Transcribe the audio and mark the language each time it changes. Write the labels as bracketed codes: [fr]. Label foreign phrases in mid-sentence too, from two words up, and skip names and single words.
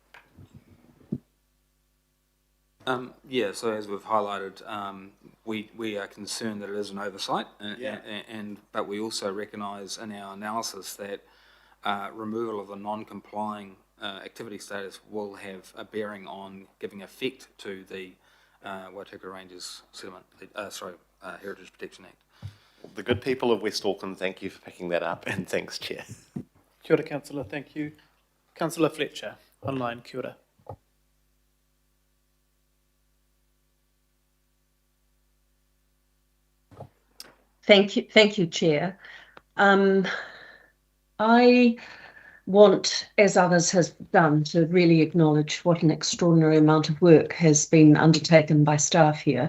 [en] Yeah, so as we've highlighted, we are concerned that it is an oversight, but we also recognise in our analysis that removal of the non-complying activity status will have a bearing on giving effect to the Waitakere Ranges Heritage Protection Act. Well, the good people of West Auckland, thank you for picking that up, and thanks, Chair. [mi] Kia ora, [en] Councillor. Thank you. Councillor Fletcher, online. [mi] Kia ora. [en] Thank you, Chair. I want, as others have done, to really acknowledge what an extraordinary amount of work has been undertaken by staff here.